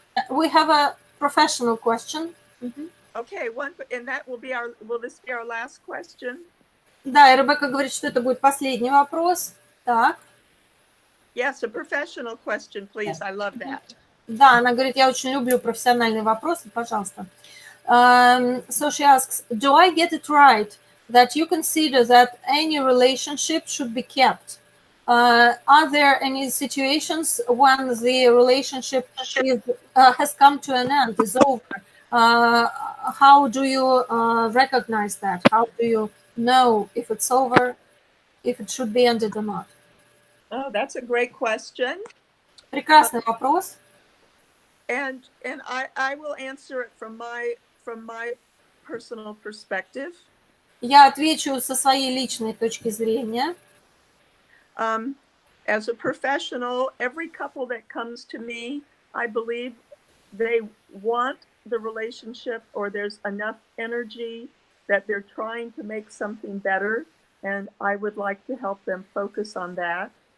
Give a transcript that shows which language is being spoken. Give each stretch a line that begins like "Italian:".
English: We have a professional question. Okay, and that will this be our last question?
Russian: Да, и Ребекка говорит, что это будет последний вопрос. Так.
English: Yes, a professional question, please. I love that.
Russian: Да, она говорит, я очень люблю профессиональные вопросы, пожалуйста.
English: So she asks, do I get it right that you consider that any relationship should be kept? Are there any situations when the relationship has come to an end, is over? How do you recognize that? How do you know if it's over, if it should be ended or not? Oh, that's a great question.
Russian: Прекрасный вопрос.
English: And I will answer it from my personal perspective.
Russian: Я отвечу со своей личной точки зрения.
English: As a professional, every couple that comes to me, I believe they want the relationship, or there's enough energy that they're trying to make something better, and I would like to help them focus on that.